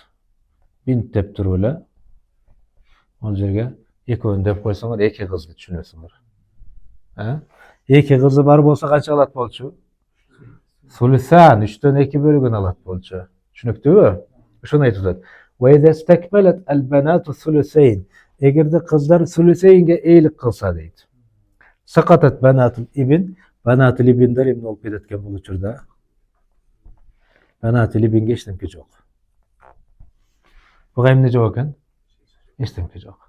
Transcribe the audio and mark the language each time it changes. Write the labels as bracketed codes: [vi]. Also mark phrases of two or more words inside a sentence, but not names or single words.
[ky] Бинт деп туруп эле ал жерге экөөнү деп койсоңор 2 кызды түшүнөсүңөр. 2 кызы бар болсо канча алат болчу? Сулусан 3төн 2 бөлүгүн алат болчу. Түшүнүктүүбү? Ошону айтып атат. [ar] وإذا استكملت البنات الثلثين. [ky] Эгерде кыздар сулусейинге эйлик кылса дейт. [ar] سقطت بنات الابن. بنات الابن‌дер [ky] эмне болуп кетет экен бул учурда? [ar] بنات الابن‌ге [ky] эчтемке жок. Буга эмне жок экен? Эчтемке жок.